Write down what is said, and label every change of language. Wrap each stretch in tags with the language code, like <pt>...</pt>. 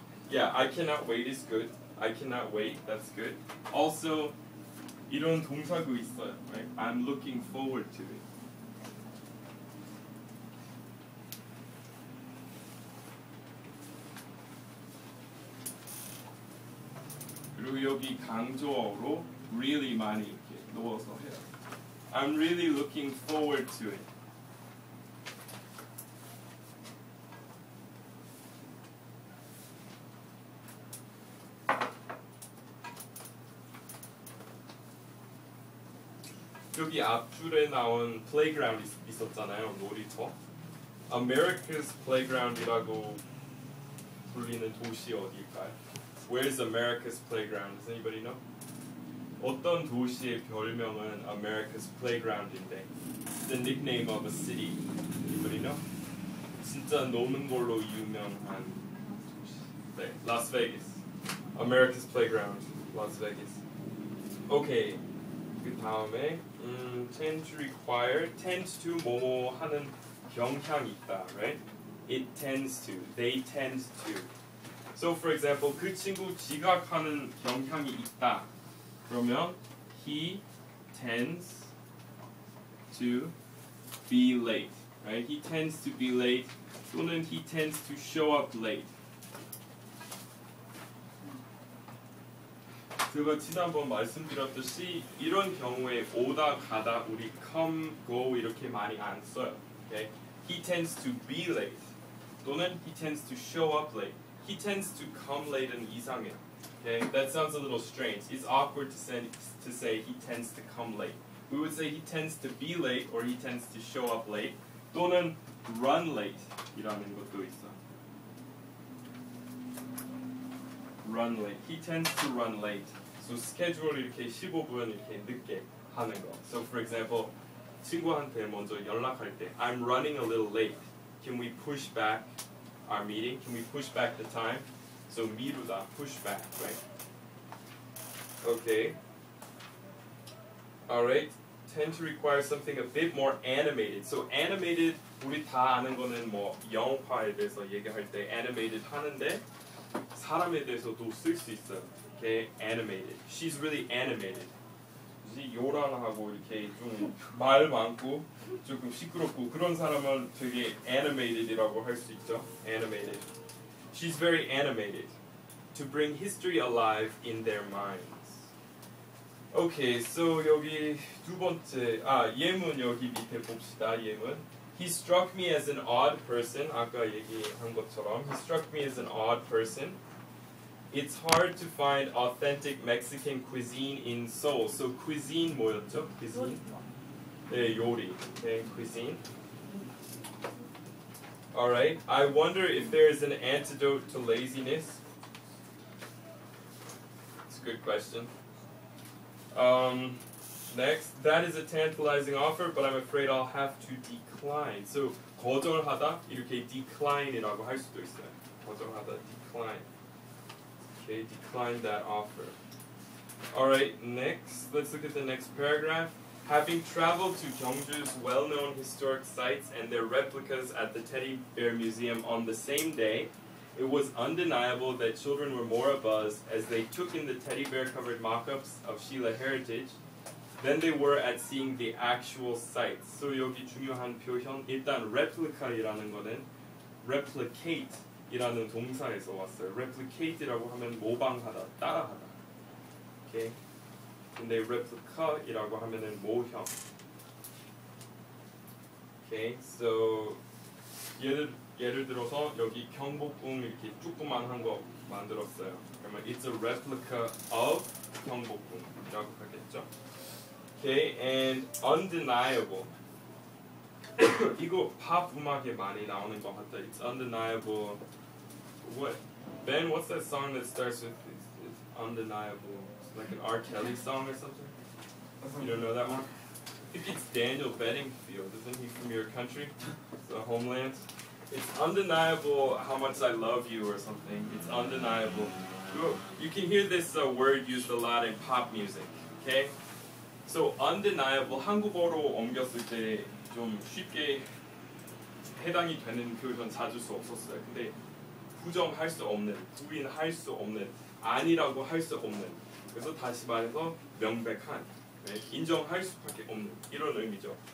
<en>Yeah, I cannot wait is good. I cannot wait, that's good. Also,</en> <ko>이런 동사도 있어요.</ko> <en>Right? I'm looking forward to it.</en> <ko>그리고 여기 강조어로</ko> <en>really</en> <ko>많이 이렇게 넣어서 해요.</ko> <en>I'm really looking forward to it.</en> <ko>여기 앞줄에 나온 playground 있었잖아요. 놀이터. America's playground이라고 불리는 도시 어디일까요?</ko> <en>Where's America's playground? Does anybody know?</en> <ko>어떤 도시의 별명은 America's playground인데?</ko> <en>It's the nickname of a city. Anybody know?</en> <ko>진짜 노는 걸로 유명한 도시.</ko> <en>네, Las Vegas. America's playground, Las Vegas. Okay.</en> <ko>그 다음에</ko> <en>tend to require, tends to</en> <ko>뭐뭐 하는 경향이 있다,</ko> <en>right? It tends to, they tend to. So for example,</en> <ko>그 친구 지각하는 경향이 있다. 그러면</ko> <en>he tends to be late, right? He tends to be late</en> <ko>또는</ko> <en>he tends to show up late.</en> <ko>제가 지난번 말씀드렸듯이 이런 경우에 오다 가다 우리 come, go 이렇게 많이 안 써요.</ko> <en>Okay? He tends to be late</en> <ko>또는</ko> <en>he tends to show up late. He tends to come late는</en> <ko>이상해요.</ko> <en>Okay? That sounds a little strange. It's awkward to say he tends to come late. We would say he tends to be late or he tends to show up late</en> <ko>또는</ko> <en>run late</en> <ko>이라는 것도 있어요.</ko> <en>Run late. He tends to run late. So</en> <ko>schedule 이렇게 15분 이렇게 늦게 하는 거.</ko> <en>So for example,</en> <ko>친구한테 먼저 연락할 때</ko> <en>I'm running a little late. Can we push back our meeting? Can we push back the time? So</en> <ko>미루다,</ko> <en>push back, right? Okay. Alright. Tend to require something a bit more animated. So</en> <ko>animated 우리 다 아는 거는 뭐 영화에 대해서 얘기할 때 animated 하는데 사람에 대해서도 쓸 수 있어요.</ko> <en>Okay, animated. She's really animated.</en> <ko>요란하고 이렇게 좀 말 많고 조금 시끄럽고 그런 사람은 되게 animated이라고 할 수 있죠.</ko> <en>Animated. She's very animated. To bring history alive in their minds. Okay, so</en> <ko>여기 두 번째 예문 여기 밑에 봅시다. 예문.</ko> <en>He struck me as an odd person.</en> <ko>아까 얘기한 것처럼</ko> <en>he struck me as an odd person. It's hard to find authentic Mexican cuisine in Seoul. So</en> <ko>cuisine 뭐였죠?</ko> <en>cuisine?</en> <ko>네, 요리.</ko> <en>Okay, cuisine. Alright. I wonder if there is an antidote to laziness. It's a good question. Next, that is a tantalizing offer, but I'm afraid I'll have to decline. So</en> <ko>거절하다 이렇게 decline이라고 할 수도 있어요. 거절하다,</ko> <en>decline. Okay, decline that offer. Alright, next, let's look at the next paragraph. Having traveled to Gyeongju's well-known historic sites and their replicas at the Teddybird Museum on the same day, it was undeniable that children were more abuzz as they took in the teddy bear-covered mock-ups of Sheila heritage than they were at seeing the actual sites. So</en> <ko>여기 중요한 표현, 일단 replica이라는 거는 replicate 이라는 동사에서 왔어요. replicate이라고 하면 모방하다, 따라하다.</ko> <en>Okay?</en> <ko>근데 replica이라고 하면은 모형.</ko> <en>Okay? So</en> <ko>예를 들어서 여기 경복궁 이렇게 조그만한 거 만들었어요.</ko> <en>그러면 it's a replica of</en> <ko>경복궁이라고 하겠죠.</ko> <en>Okay? And undeniable.</en> <ko>이거 팝 음악에 많이 나오는 것 같다.</ko> <en>It's undeniable. What? Ben, what's that song that starts with it's undeniable? It's like an R. Kelly song or something? You don't know that one? I think it's Daniel Bedingfield. Isn't he from your country? The homeland? It's undeniable how much I love you or something. It's undeniable. You can hear this word used a lot in pop music. Okay? So</en> <ko>undeniable 한국어로 옮겼을 때 좀 쉽게 해당이 되는 표현 찾을 수 없었어요. 근데 부정할 수 없는, 부인할 수 없는, 아니라고 할 수 없는. 그래서 다시 말해서 명백한, 네, 인정할 수밖에 없는 이런 의미죠.</ko>